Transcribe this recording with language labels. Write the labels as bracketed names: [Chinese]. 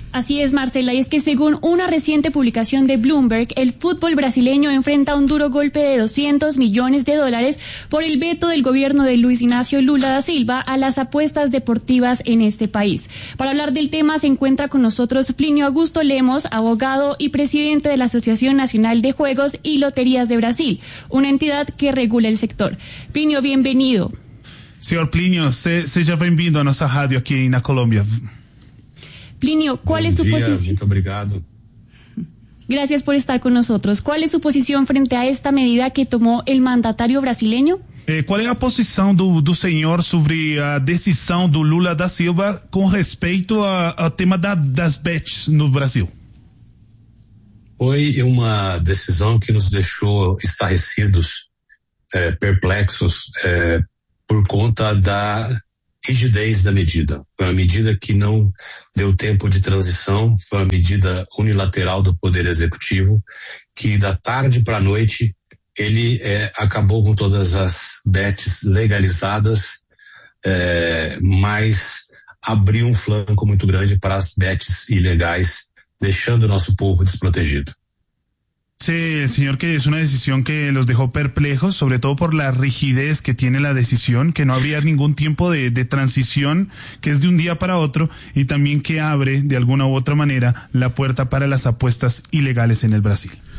[Spanish] Así es, Marcela, y es que según una reciente publicación de Bloomberg, el fútbol brasileño enfrenta un duro golpe de $200 millones por el veto del gobierno de Luis Ignacio Lula da Silva a las apuestas deportivas en este país. Para hablar del tema se encuentra con nosotros Plinio Augusto Lemos, abogado y presidente de la Asociación Nacional de Juegos y Loterías de Brasil, una entidad que regula el sector. Plinio, bienvenido. [Portuguese] Señor Plinio, seja bem-vindo a nossa rádio aqui na Colômbia. [Spanish] Plinio, ¿cuál es su posición? [Portuguese] Muito obrigado. [Spanish] Gracias por estar con nosotros. ¿Cuál es su posición frente a esta medida que tomó el mandatario brasileño? ¿Cuál es la posición do señor sobre la decisión do Lula da Silva con respecto al tema [Portuguese] das bets no Brasil? Foi uma decisão que nos deixou estarrecidos, perplexos, por conta da rigidez da medida. Foi uma medida que não deu tempo de transição, foi uma medida unilateral do Poder Executivo, que da tarde para a noite ele acabou com todas as bets legalizadas, mas abriu um flanco muito grande para as bets ilegais, deixando o nosso povo desprotegido. [Spanish] Sí, señor, que es una decisión que los dejó perplejos, sobre todo por la rigidez que tiene la decisión, que no habría ningún tiempo de transición, que es de un día para otro, y también que abre, de alguna u otra manera, la puerta para las apuestas ilegales en el Brasil.